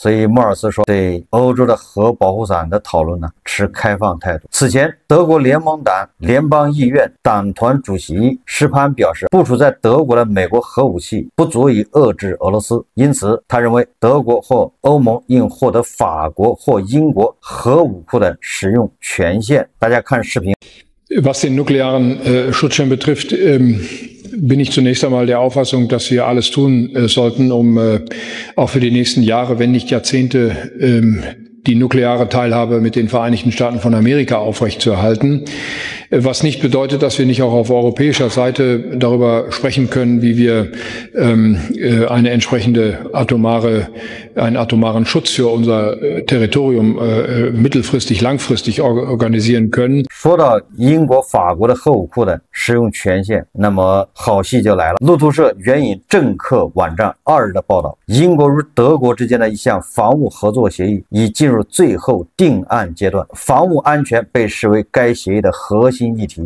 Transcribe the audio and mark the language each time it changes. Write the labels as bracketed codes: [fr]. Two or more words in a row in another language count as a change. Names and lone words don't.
[zh] 所以默尔茨说，对欧洲的核保护伞的讨论呢，持开放态度。此前，德国联盟党联邦议院党团主席施潘表示，部署在德国的美国核武器不足以遏制俄罗斯，因此他认为德国或欧盟应获得法国或英国核武库的使用权限。大家看视频。 [de] Was den nuklearen Schutzschirm betrifft, bin ich zunächst einmal der Auffassung, dass wir alles tun sollten, um auch für die nächsten Jahre, wenn nicht Jahrzehnte, die nukleare Teilhabe mit den Vereinigten Staaten von Amerika aufrechtzuerhalten. Was nicht bedeutet, dass wir nicht auch auf europäischer Seite darüber sprechen können, wie wir einen atomaren Schutz für unser Territorium mittelfristig, langfristig organisieren können. [zh] 说到英国、法国的核武库的使用权限，那么好戏就来了。路透社援引政客网站2日的报道，英国与德国之间的一项防务合作协议已进入最后定案阶段，防务安全被视为该协议的核心议题。